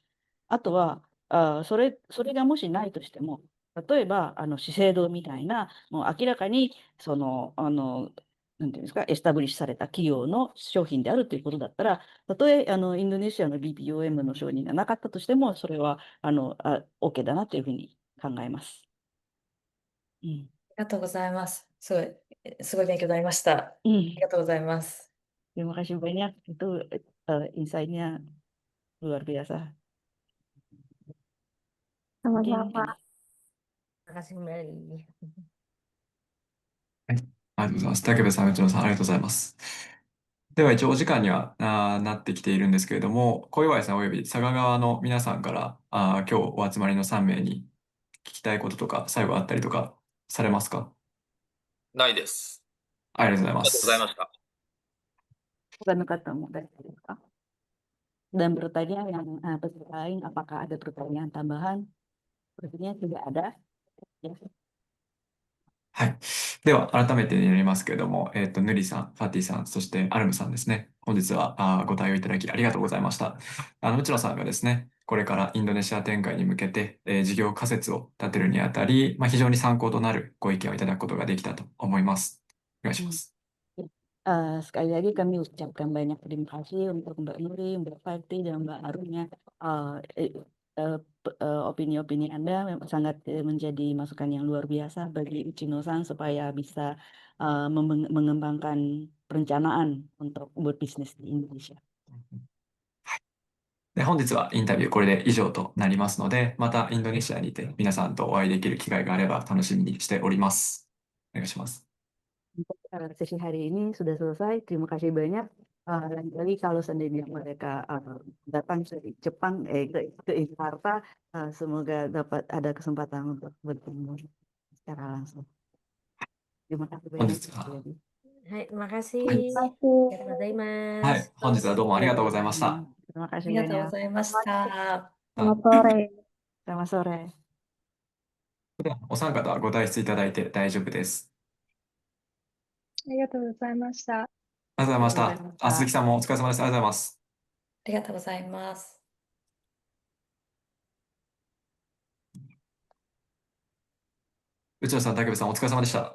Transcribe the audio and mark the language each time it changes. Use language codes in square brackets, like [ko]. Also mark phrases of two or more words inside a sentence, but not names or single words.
[ja] あとは、それがもしないとしても、例えば、資生堂みたいな、もう明らかに、なんていうんですか、エスタブリッシュされた企業の商品であるということだったら、たとえ、インドネシアの BPOM の承認がなかったとしても、それは、OK だなというふうに考えます。ありがとうございます。すごい勉強になりました。ありがとうございます。 [id] Terima kasih banyak. Itu insight-nya luar biasa. Mungkin Sama-sama. Terima kasih kembali. [ja] ありがとうございます。竹部さん、内野さん、ありがとうございます。では一応お時間にはなってきているんですけれども、小岩井さんおよび佐賀川の皆さんから今日お集まりの3名にきたいこととか、最後あったりとかされますか？ないです。ありがとうございまありがとうございす。ました。 [id] Bukan ketemu dari Kak. Dan bertanya yang peserta lain, apakah ada pertanyaan tambahan? Sepertinya tidak ada. Ya. [ja] はい。では、改めてになりますけれども、ヌリさん、ファティさん、そしてアルムさんですね。本日はご対応いただきありがとうございました。内野さんがですね、これからインドネシア展開に向けて、事業仮説を立てるにあたり、非常に参考となるご意見をいただくことができたと思います。お願いしま Hmm. す。 [id] Sekali lagi kami ucapkan banyak terima kasih untuk Mbak Nuri, Mbak Fati, dan Mbak Arumnya. Opini-opini Anda memang sangat menjadi masukan yang luar biasa bagi Uchino-san supaya bisa mengembangkan perencanaan untuk berbisnis di Indonesia. [ja] で、本日はインタビューこれで以上となりますので、またインドネシアにて皆さんとお会いできる機会があれば楽しみにしております。お願いします。 [id] Sesi hari ini sudah selesai. Terima kasih banyak. Lain kali kalau seandainya mereka datang ke Jepang, ke Jakarta, semoga dapat ada kesempatan untuk bertemu secara langsung. Terima kasih [ja] 本 [id] banyak. [ja] 日は、 [id] sekali lagi. [ja] はい、terima はい、 kasih. ありがとうございまはい、す。本日はどうもありがとうございました。 [id] Terima [ja] あ [id] kasih [ja] りがとうご [id] banyak. [ja] ざいました。 [id] Selamat sore. Selamat sore. [ja] お三方はご退出いただいて大丈夫です。ありがとうございました。ありがとうございましありがとうございました。鈴た。木さんもお疲れ様です。ありがとうございます。ありがとうございます。内野さん、竹部さん、お疲れ様でした。